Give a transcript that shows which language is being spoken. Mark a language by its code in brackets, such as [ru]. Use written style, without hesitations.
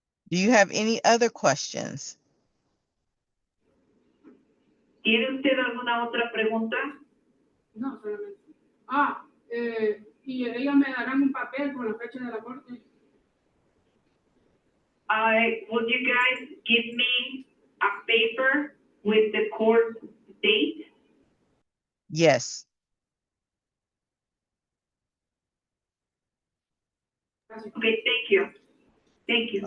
[en] Do you have any other questions? [es] ¿Tiene usted alguna otra pregunta? No, solamente. Y ellos me darán un papel con la fecha de la corte. [en] Would you guys give me a paper with the court date? Yes. Okay, thank you. Thank you.